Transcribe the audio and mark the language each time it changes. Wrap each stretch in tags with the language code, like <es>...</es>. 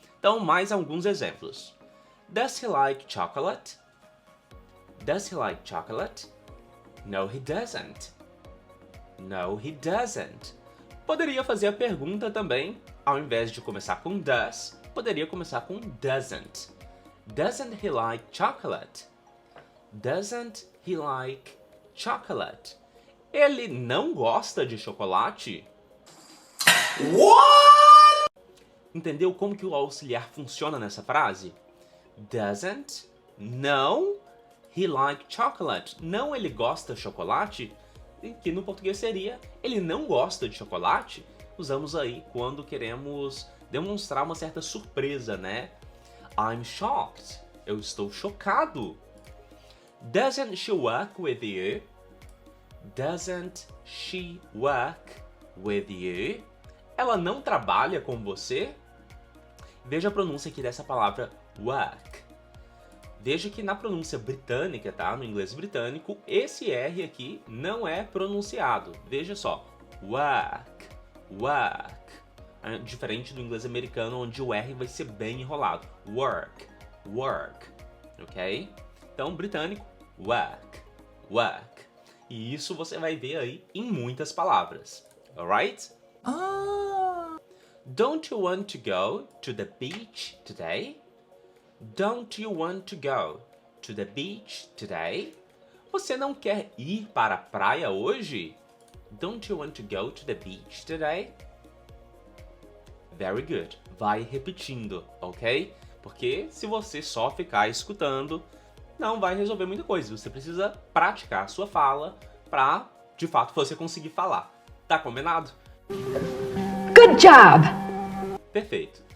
<pt>Então mais alguns exemplos.</pt> <en>Does he like chocolate? Does he like chocolate? No, he doesn't. No, he doesn't.</en> <pt>Poderia fazer a pergunta também, ao invés de começar com does, poderia começar com doesn't.</pt> <en>Doesn't he like chocolate? Doesn't he like chocolate?</en> <pt>Ele não gosta de chocolate?</pt> <en>What?</en> <pt>Entendeu como que o auxiliar funciona nessa frase? Doesn't, não,</pt> <en>he like chocolate.</en> <pt>Não, ele gosta de chocolate. Que no português seria ele não gosta de chocolate. Usamos aí quando queremos demonstrar uma certa surpresa, né?</pt> <en>I'm shocked.</en> <pt>Eu estou chocado.</pt> <en>Doesn't she work with you? Doesn't she work with you?</en> <pt>Ela não trabalha com você? Veja a pronúncia aqui dessa palavra work. Veja que na pronúncia britânica, tá? No inglês britânico, esse R aqui não é pronunciado. Veja só. Work. Work. É diferente do inglês americano, onde o R vai ser bem enrolado.</pt> <en>Work. Work. Ok? Então, britânico, work. Work.</en> <pt>E isso você vai ver aí em muitas palavras.</pt> <en>Alright? Don't you want to go to the beach today? Don't you want to go to the beach today?</en> <pt>Você não quer ir para a praia hoje?</pt> <en>Don't you want to go to the beach today? Very good.</en> <pt>Vai repetindo, ok? Porque se você só ficar escutando, não vai resolver muita coisa. Você precisa praticar a sua fala para, de fato, você conseguir falar. Tá combinado?</pt> <en>Good job!</en> <pt>Perfeito.</pt>